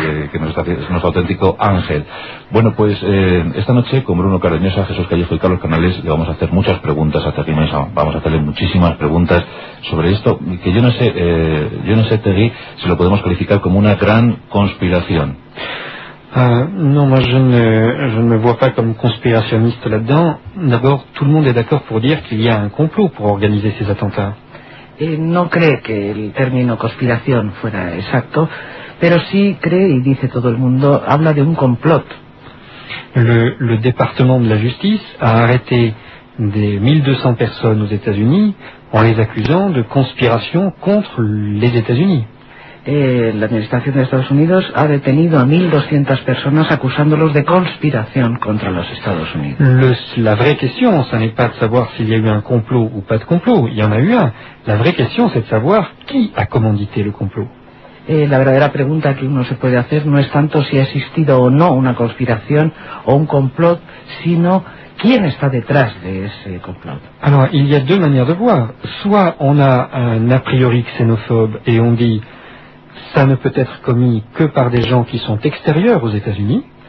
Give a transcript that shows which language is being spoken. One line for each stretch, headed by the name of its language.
Spanish: Que nos está haciendo nuestro auténtico ángel. Bueno, pues esta noche con Bruno Cardeñosa, Jesús Callejo y Carlos Canales le vamos a hacer muchas preguntas a Terry Mason. Vamos a hacerle muchísimas preguntas sobre esto, que yo no sé, Terry, si lo podemos calificar como una gran conspiración.
French: Non, moi je ne me vois pas comme conspirationniste là-dedans. D'abord, tout le monde est d'accord pour dire qu'il y a un complot pour organiser ces attentats.
Spanish: No cree que el término conspiración fuera exacto, pero sí cree, y dice todo el mundo, habla de un complot.
French: Le département de la justice a arrêté des 1200 personnes aux États-Unis en les accusant de conspiration contre les États-Unis.
Spanish: La administración de Estados Unidos ha detenido a 1200 personas acusándolos de conspiración contra los Estados Unidos.
French: La vraie question, ce n'est pas de savoir s'il y a eu un complot ou pas de complot, il y en a eu un. La vraie question, c'est de savoir qui a commandité le complot.
Spanish: La verdadera pregunta que uno se puede hacer no es tanto si ha existido o no una conspiración o un complot, sino quién está detrás de ese complot.
French: Alors, il y a deux manières de voir. Soit on a un a priori xénophobe et on dit ça ne peut être commis que par des gens qui sont extérieurs aux États-Unis.